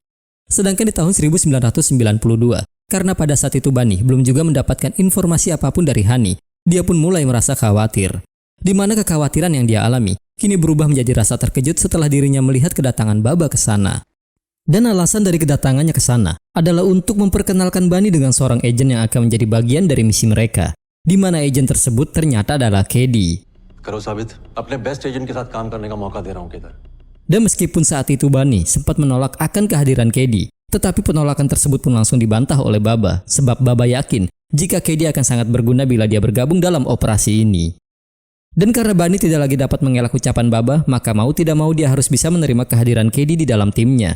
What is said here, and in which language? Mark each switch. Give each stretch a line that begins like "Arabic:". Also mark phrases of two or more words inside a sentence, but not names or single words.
Indonesian: Sedangkan di tahun 1992, karena pada saat itu Bani belum juga mendapatkan informasi apapun dari Hani, dia pun mulai merasa khawatir. Di mana kekhawatiran yang dia alami kini berubah menjadi rasa terkejut setelah dirinya melihat kedatangan Baba ke sana. Dan alasan dari kedatangannya ke sana adalah untuk memperkenalkan Bani dengan seorang agen yang akan menjadi bagian dari misi mereka, di mana agen tersebut ternyata adalah Kedi.
Hindi: करो साबित अपने
English: best agent
Hindi: के साथ काम करने का मौका दे रहा हूँ किधर.
Indonesian: Dan meskipun saat itu Bani sempat menolak akan kehadiran Kedi, tetapi penolakan tersebut pun langsung dibantah oleh Baba, sebab Baba yakin jika Kedi akan sangat berguna bila dia bergabung dalam operasi ini. Dan karena Bani tidak lagi dapat mengelak ucapan Baba, maka mau tidak mau dia harus bisa menerima kehadiran Kedi di dalam timnya.